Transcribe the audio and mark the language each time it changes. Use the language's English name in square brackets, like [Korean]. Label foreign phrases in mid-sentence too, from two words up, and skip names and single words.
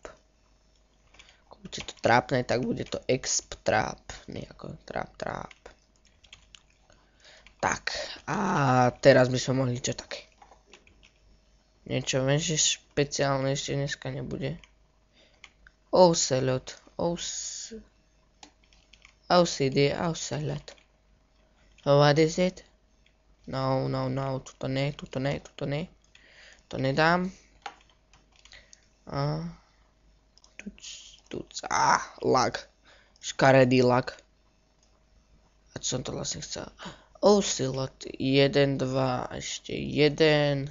[Slovak] Ako bude to trápne, tak bude to exp trap. Nie ako trap. Tak, a teraz by sme mohli čo také. Niečo menšie špeciálne ešte dneska nebude. Ocelot. OCD, ocelot. [English] What is it? No. [Slovak] Tuto ne. To nedám. Lag. Škaredý lag. A čo som to vlastne chcel? Ocelot. 1, 2, ešte 1.